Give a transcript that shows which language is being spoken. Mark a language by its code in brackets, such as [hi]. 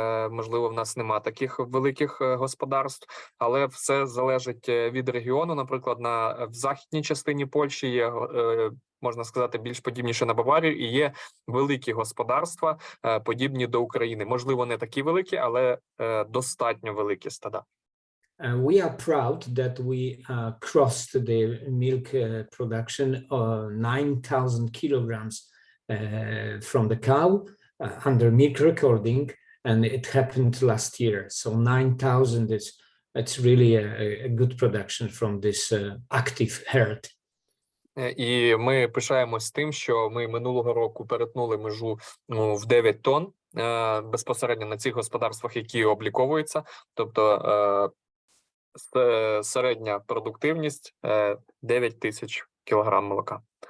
[uk] Можливо, в нас нема таких великих господарств, але все залежить від регіону. Наприклад, в західній частині Польщі є, можна сказати, більш подібніше на Баварію, і є великі господарства, подібні до України. Можливо, не такі великі, але достатньо великі стада. [en] We are proud that we crossed the milk production 9,000 kilograms from the cow under milk recording, and it happened last year. So 9,000 it's really a good production from this active herd. [uk] І ми пишаємось тим, що ми минулого року перетнули межу в 9 тонн безпосередньо на цих господарствах, які обліковуються. Тобто середня продуктивність 9 тисяч кілограм молока.